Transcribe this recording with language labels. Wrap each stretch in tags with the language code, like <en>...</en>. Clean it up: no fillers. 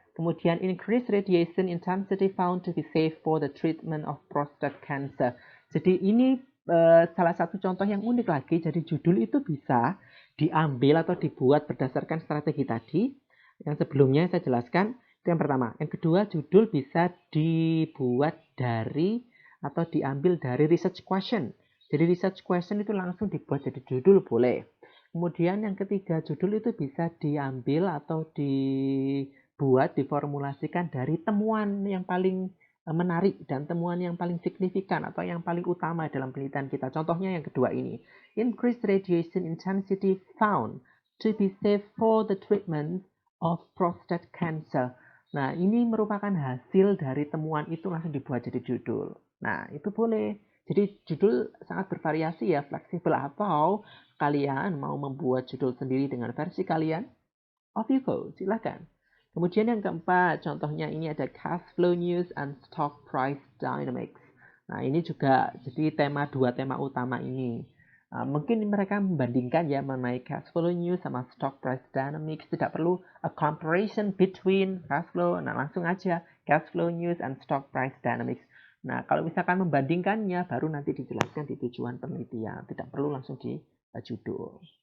<id>Kemudian</id> <en>increased radiation intensity found to be safe for the treatment of prostate cancer.</en> <id>Jadi ini salah satu contoh yang unik lagi. Jadi judul itu bisa diambil atau dibuat berdasarkan strategi tadi. Yang sebelumnya saya jelaskan itu yang pertama. Yang kedua, judul bisa dibuat dari atau diambil dari research question. Jadi research question itu langsung dibuat jadi judul boleh. Kemudian yang ketiga, judul itu bisa diambil atau dibuat, diformulasikan dari temuan yang paling menarik dan temuan yang paling signifikan atau yang paling utama dalam penelitian kita. Contohnya yang kedua ini.</id> <en>Increased radiation intensity found to be safe for the treatment of prostate cancer.</en> <id>Nah, ini merupakan hasil dari temuan itu langsung dibuat jadi judul. Nah, itu boleh. Jadi judul sangat bervariasi ya, fleksibel atau kalian mau membuat judul sendiri dengan versi kalian,</id> <en>off you go,</en> <id>silakan. Kemudian yang keempat, contohnya ini ada</id> <en>cash flow news and stock price dynamics.</en> <id>Nah ini juga jadi dua tema utama ini. Mungkin mereka membandingkan ya mengenai cash flow news sama stock price dynamics. Tidak perlu</id> <en>a comparison between cash flow.</en> <id>Nah langsung aja</id> <en>cash flow news and stock price dynamics.</en> <id>Nah, kalau misalkan membandingkannya, baru nanti dijelaskan di tujuan penelitian. Tidak perlu langsung di judul.</id>